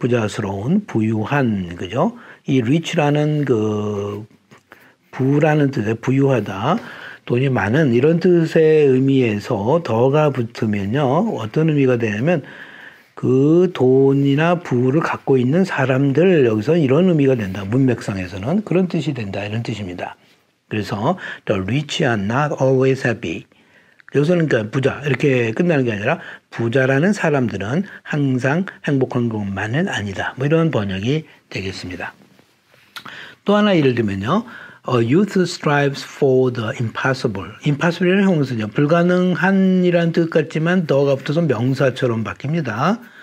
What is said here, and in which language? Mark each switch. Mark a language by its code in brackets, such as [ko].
[ko] 부자스러운, 부유한, 그죠? 이 reach라는 그 부라는 뜻의 부유하다, 돈이 많은 이런 뜻의 의미에서 더가 붙으면요. 어떤 의미가 되냐면 그 돈이나 부를 갖고 있는 사람들 여기서 이런 의미가 된다. 문맥상에서는 그런 뜻이 된다. 이런 뜻입니다. 그래서 [en] the rich are not always happy. [ko] 여기서는 그러니까 부자 이렇게 끝나는 게 아니라 부자라는 사람들은 항상 행복한 것만은 아니다. 뭐 이런 번역이 되겠습니다. 또 하나 예를 들면요. [en] Youth strives for the impossible. [ko] impossible이라는 형용사죠. 불가능한이라는 뜻 같지만 더가 붙어서 명사처럼 바뀝니다.